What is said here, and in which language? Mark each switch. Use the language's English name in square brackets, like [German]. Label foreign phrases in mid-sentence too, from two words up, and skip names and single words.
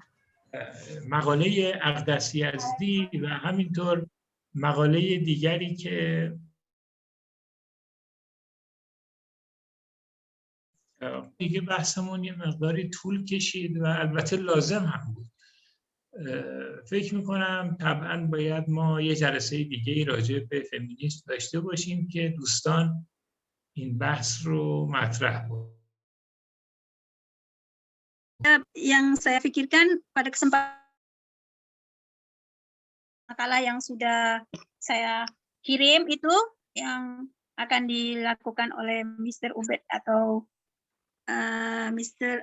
[Persian] مقاله اقدس یزدی و همینطور مقاله دیگری که دیگه بحثمون یه مقداری طول کشید و البته لازم هم بود. فکر میکنم طبعا باید ما یه جلسه دیگه راجع به فمینیسم داشته باشیم که دوستان این بحث رو مطرح بود. [Indonesian] Yang saya pikirkan pada kesempatan makalah yang sudah saya kirim itu yang akan dilakukan oleh Mr. Ubed atau Mr.